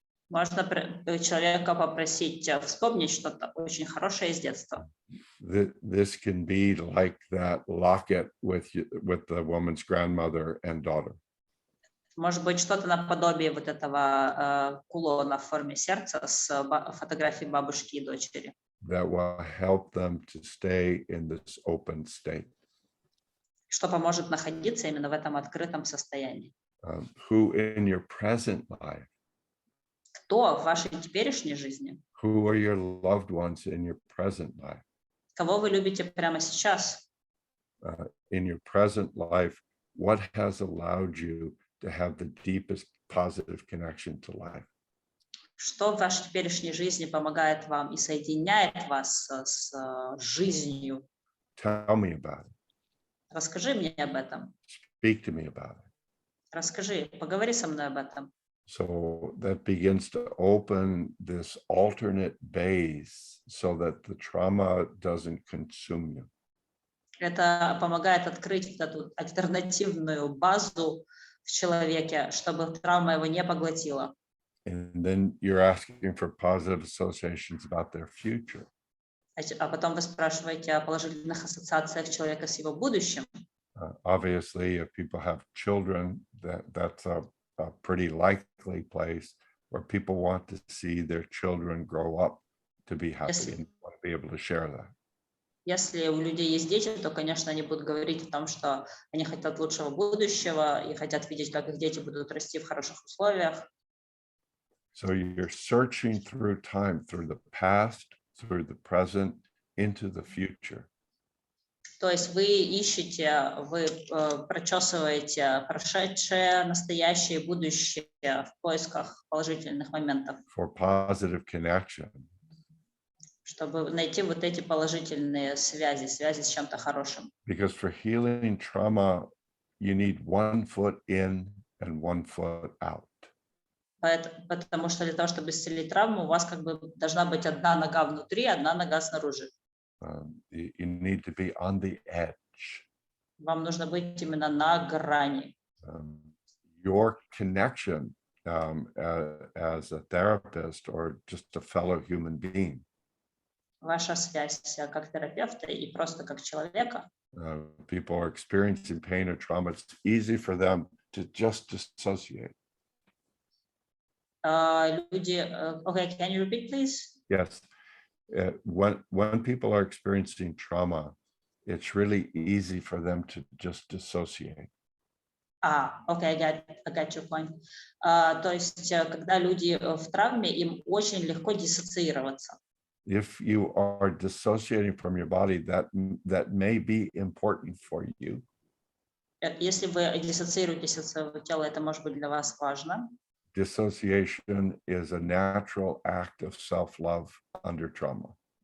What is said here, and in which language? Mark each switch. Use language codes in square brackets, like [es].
[ru] можно человека попросить вспомнить что-то очень хорошее из детства. [en] This can be like that locket with the woman's grandmother and daughter. [ru] Может быть, что-то наподобие вот этого кулона в форме сердца с фотографией бабушки и дочери. [en] That will help them to stay in this open state. [ru] Что поможет находиться именно в этом открытом состоянии. [en] Who in your present life? [ru] Кто в вашей теперешней жизни? [en] Who are your loved ones in your present life? [ru] Кого вы любите прямо сейчас? [en] In your present life, what has allowed you to have the deepest positive connection to life? [ru] Что в вашей теперешней жизни помогает вам и соединяет вас с жизнью? [en] Tell me about it. [ru] Расскажи мне об этом. [en] Speak to me about it. [ru] Расскажи, поговори со мной об этом. [en] So that begins to open this alternate base so that the trauma doesn't consume you. [ru] Это помогает открыть эту альтернативную базу в человеке, чтобы травма его не поглотила. [en] And then you're asking for positive associations about their future. [ru] А потом вы спрашиваете о положительных ассоциациях человека с его будущим. [en] Obviously, if people have children, that's a pretty likely place where people want to see their children grow up to be happy and want to be able to share that. [ru] Если у людей есть дети, то, конечно, они будут говорить о том, что они хотят лучшего будущего и хотят видеть, как их дети будут расти в хороших условиях. [en] So you're searching through time, through the past, through the present, into the future. [ru] То есть вы ищете, вы прочесываете прошедшее, настоящее и будущее в поисках положительных моментов. [en] For positive connection. [ru] Чтобы найти вот эти положительные связи с чем-то хорошим. [en] Because for healing trauma, you need 1 foot in and 1 foot out. [ru] Потому что для того, чтобы исцелить травму, у вас как бы должна быть одна нога внутри, одна нога снаружи. [en] You need to be on the edge. [ru] Вам нужно быть именно на грани. [en] Your connection as a therapist or just a fellow human being. [ru] Ваша связь как терапевта и просто как человека. [en] People are experiencing pain or trauma. It's easy for them to just dissociate. [ru] Люди, [en] okay, can you repeat, please? Yes. When people are experiencing trauma, it's really easy for them to just dissociate. Okay, I got your point. [ru] То есть, когда люди в травме, им очень легко диссоциироваться. [en] If you are dissociating from your body, that may be important for you. [ru] Если вы диссоциируетесь от своего тела, это может быть для вас важно. [en] Dissociation is a natural act of self-love under trauma.